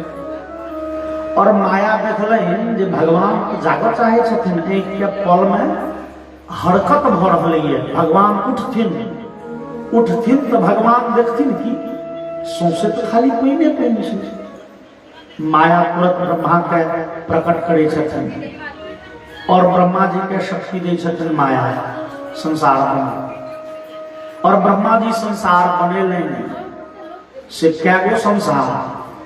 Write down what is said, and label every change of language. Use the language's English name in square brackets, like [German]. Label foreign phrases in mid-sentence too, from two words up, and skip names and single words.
[Maithili] और माया देखलन जे भगवान जागऽ चाहे छथिन, आँखि के पल में हरकत भऽ रहलै है। भगवान उठथिन तो भगवान देखथिन कि सौंसे तो खाली पहिने छै। माया तुरंत ब्रह्मा के प्रकट करे छथिन और ब्रह्मा जी के शक्ति दै छथिन माया संसार बना। और ब्रह्मा जी संसार बनेले से क्या गो संसार